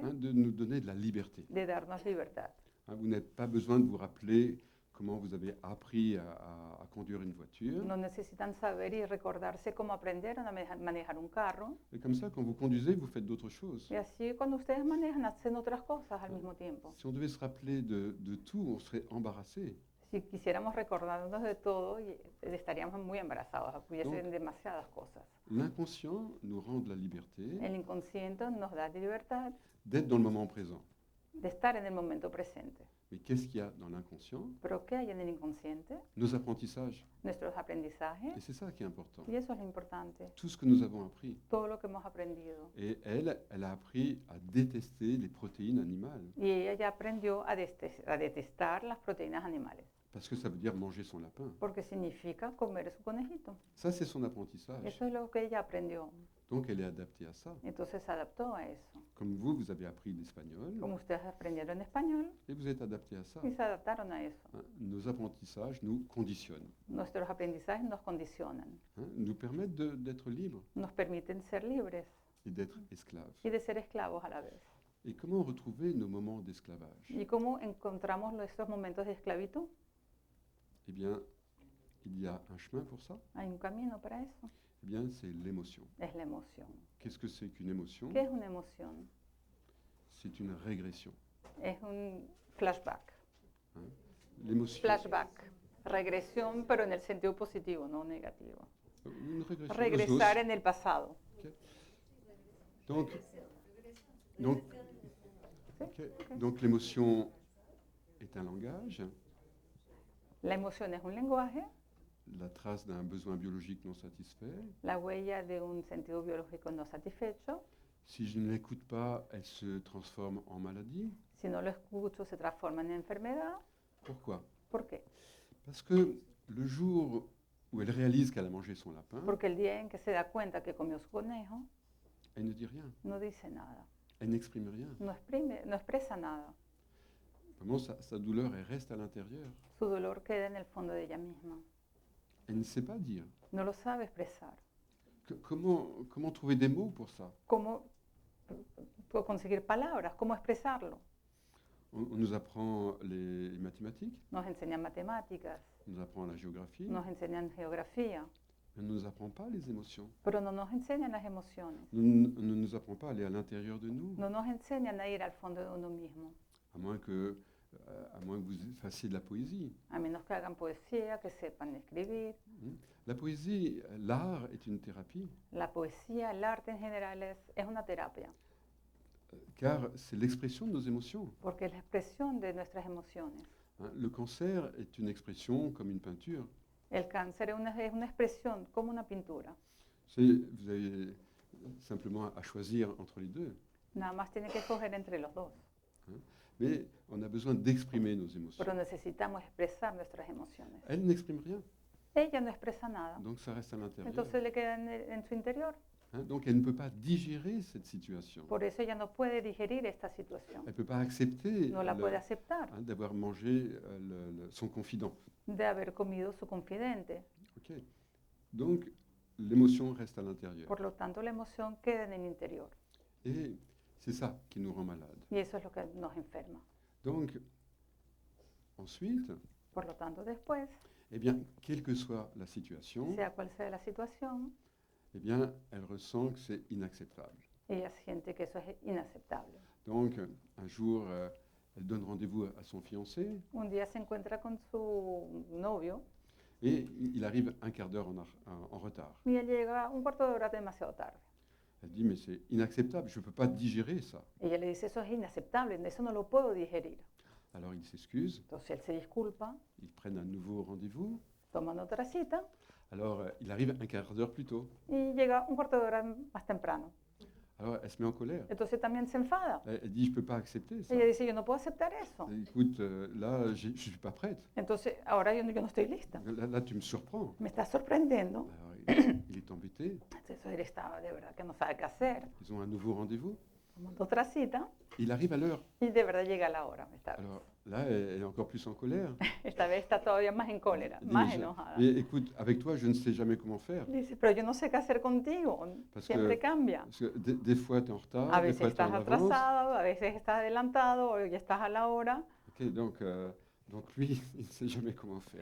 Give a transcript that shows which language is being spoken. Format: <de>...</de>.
<fr>hein, de nous donner de la liberté.</fr> <es>de darnos libertad.</es> <fr>Hein, vous n'avez pas besoin de vous rappeler comment vous avez appris à conduire une voiture.</fr> <es>No necesitan saber y recordarse cómo aprendieron a manejar un carro.</es> <fr>Et comme ça, quand vous conduisez, vous faites d'autres choses.</fr> <es>Y así cuando ustedes manejan, hacen otras cosas al mismo tiempo.</es> <fr>Si on devait se rappeler de tout, on serait embarrassé.</fr> <es>Si quisiéramos recordarnos de todo, estaríamos muy embarazados, hubiesen</es> <fr>Donc-</fr> <es>demasiadas cosas.</es> <fr>L'inconscient nous rend de la liberté</fr> <es>El inconsciente nos da libertad</es> <fr>d'être dans le moment présent.</fr> <es>de estar en el momento presente.</es> <fr>Mais qu'est-ce qu'il y a dans l'inconscient?</fr> <es>Pero ¿qué hay en el inconsciente?</es> <fr>Nos apprentissages.</fr> <es>Nuestros aprendizajes.</es> <fr>Et c'est ça qui est important.</fr> <es>Y eso es lo importante.</es> <fr>Tout ce que nous avons appris.</fr> <es>Todo lo que hemos aprendido.</es> <fr>Et elle a appris à détester les protéines animales.</fr> <es>Y ella ya aprendió a detestar las proteínas animales.</es> <fr>Parce que ça veut dire manger son lapin.</fr> <es>Porque significa comer su conejito.</es> <fr>Ça, c'est son apprentissage.</fr> <es>Eso es lo que ella aprendió.</es> <fr>Donc, elle est adaptée à ça.</fr> <es>Entonces se adaptó a eso.</es> <fr>Comme vous avez appris l'espagnol</fr> <es>Como ustedes aprendieron español</es> <fr>et vous êtes adapté à ça.</fr> <es>y se adaptaron a eso.</es> <fr>Hein, nos apprentissages nous conditionnent,</fr> <es>Nuestros aprendizajes nos condicionan.</es> <fr>hein, nous permettent d'être libres</fr> <es>Nos permiten ser libres</es> <fr>et d'être esclaves.</fr> <es>y de ser esclavos a la vez.</es> <fr>Et comment retrouver nos moments d'esclavage?</fr> <es>¿Y cómo encontramos estos momentos de esclavitud?</es> <fr>Eh bien, il y a un chemin pour ça.</fr> <es>Hay un camino para eso.</es> <fr>Eh bien, c'est l'émotion.</fr> <es>Es la emoción.</es> <fr>Qu'est-ce que c'est qu'une émotion?</fr> <es>¿Qué es una emoción?</es> <fr>C'est une régression.</fr> <es>Es un flashback.</es> <fr>L'émotion.</fr> <es>Flashback. Regresión, pero en el sentido positivo, no negativo.</es> <fr>Une régression.</fr> <es>Regresar en el pasado.</es> <fr>Donc, donc, ok. Donc l'émotion est un langage,</fr> <es>La emoción es un lenguaje,</es> <fr>la trace d'un besoin biologique non satisfait.</fr> <es>la huella de un sentido biológico no satisfecho.</es> <fr>Si je ne l'écoute pas, elle se transforme en maladie.</fr> <es>Si no lo escucho, se transforma en enfermedad.</es> <fr>Pourquoi?</fr> <es>¿Por qué?</es> <fr>Parce que le jour où elle réalise qu'elle a mangé son lapin,</fr> <es>Porque el día en que se da cuenta que comió su conejo,</es> <fr>elle ne dit rien,</fr> <es>no dice nada,</es> <fr>elle n'exprime rien.</fr> <es>no expresa nada.</es> <fr>Vraiment, sa douleur, elle reste à l'intérieur.</fr> <es>Su dolor queda en el fondo de ella misma.</es> <fr>Elle ne sait pas dire.</fr> <es>No lo sabe expresar.</es> <fr>Comment trouver des mots pour ça?</fr> <es>¿Cómo conseguir palabras? ¿Cómo expresarlo?</es> <fr>On nous apprend les mathématiques,</fr> <es>Nos enseñan matemáticas,</es> <fr>on nous apprend la géographie,</fr> <es>nos enseñan geografía,</es> <fr>mais on ne nous apprend pas les émotions.</fr> <es>pero no nos enseñan las emociones.</es> <fr>On ne nous apprend pas à aller à l'intérieur de nous,</fr> <es>No nos enseñan a ir al fondo de uno mismo,</es> <fr>à moins que vous fassiez de la poésie.</fr> <es>a menos que hagan poesía, que sepan escribir.</es> <fr>La poésie, l'art est une thérapie,</fr> <es>La poesía, el arte en general es una terapia,</es> <fr>car c'est l'expression de nos émotions.</fr> <es>porque es la expresión de nuestras emociones.</es> <fr>Hein, le cancer est une expression comme une peinture.</fr> <es>El cáncer es una expresión como una pintura.</es> <fr>Vous avez simplement à choisir entre les deux.</fr> <es>Nada más tiene que escoger entre los dos.</es> <fr>Mais on a besoin d'exprimer nos émotions.</fr> <es>Pero necesitamos expresar nuestras emociones.</es> <fr>Elle n'exprime rien,</fr> <es>Ella no expresa nada.</es> <fr>donc ça reste à l'intérieur.</fr> <es>Entonces le queda en su interior.</es> <fr>Hein, donc elle ne peut pas digérer cette situation.</fr> <es>Por eso ella no puede digerir esta situación.</es> <fr>Elle ne peut pas accepter</fr> <es>No la puede aceptar</es> <fr>d'avoir mangé son confident.</fr> <es>de haber comido su confidente.</es> <fr>Ok. Donc l'émotion reste à l'intérieur.</fr> <es>Por lo tanto, la emoción queda en el interior.</es> <fr>Et c'est ça qui nous rend malades.</fr> <es>Y eso es lo que nos enferma.</es> <fr>Donc ensuite,</fr> <es>Por lo tanto, después,</es> <fr>eh bien, quelle que soit la situation,</fr> <es>sea cual sea la situación,</es> <fr>eh bien, elle ressent que c'est inacceptable.</fr> <es>ella siente que eso es inaceptable.</es> <fr>Donc, un jour, elle donne rendez-vous à son fiancé</fr> <es>Un día se encuentra con su novio</es> <fr>et il arrive un quart d'heure en retard.</fr> <es>y él llega un cuarto de hora demasiado tarde.</es> <fr>Elle dit, mais c'est inacceptable, je ne peux pas digérer ça.</fr> <es>Ella le dice, eso es inaceptable, eso no lo puedo digerir.</es> <fr>Alors il s'excuse,</fr> <es>Entonces él se disculpa,</es> <fr>ils prennent un nouveau rendez-vous.</fr> <es>toman otra cita</es> <fr>Alors il arrive un quart d'heure plus tôt.</fr> <es>y llega un cuarto de hora más temprano.</es> <fr>Alors elle se met en colère.</fr> <es>Entonces también se enfada.</es> <fr>Elle dit, je ne peux pas accepter ça.</fr> <es>Ella dice, yo no puedo aceptar eso.</es> <fr>Écoute, là, je ne suis pas prête.</fr> <es>Entonces ahora yo no estoy lista.</es> <fr>Là, tu me surprends.</fr> <es>Me está sorprendiendo.</es> <fr>Alors, il est embêté.</fr> <es>Entonces él está de verdad que no sabe qué hacer.</es> <fr>Ils ont un nouveau rendez-vous.</fr> <es>Toman otra cita</es> <fr>Il arrive à l'heure.</fr> <es>y de verdad llega a la hora. Esta vez,</es> <fr>Alors là, elle est encore plus en colère.</fr> <es>esta vez está todavía más en cólera,</es> <fr>Elle dit,</fr> <es>más enojada.</es> <fr>mais écoute, avec toi, je ne sais jamais comment faire.</fr> <es>Dice, pero yo no sé qué hacer contigo.</es> <fr>Parce</fr> <es>Siempre</es> <fr>que-</fr> <es>cambia.</es> <fr>Parce que des fois, tu es en retard,</fr> <es>A</es> <fr>des</fr> <es>veces</es> <fr>fois, tu es</fr> <es>estás</es> <fr>en avance.</fr> <es>atrasado, a veces estás adelantado, o ya estás a la hora.</es> <fr>Ok, donc lui, il ne sait jamais comment faire.</fr>